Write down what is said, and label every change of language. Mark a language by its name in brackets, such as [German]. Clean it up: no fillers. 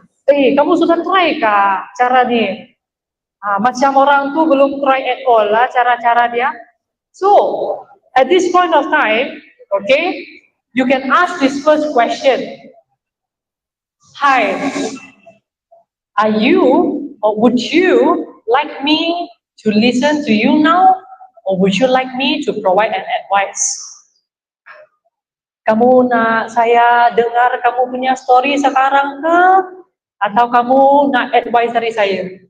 [Malay] Kamu sudah try kah cara ni? Macam orang tu belum try [English] at all [Malay] lah cara-cara dia. [English] So, at this point of time, okay, you can ask this first question. Hi, are you or would you like me to listen to you now, or would you like me to provide an advice? [Malay] Kamu nak saya dengar kamu punya story sekarang ke, atau kamu nak advice dari saya?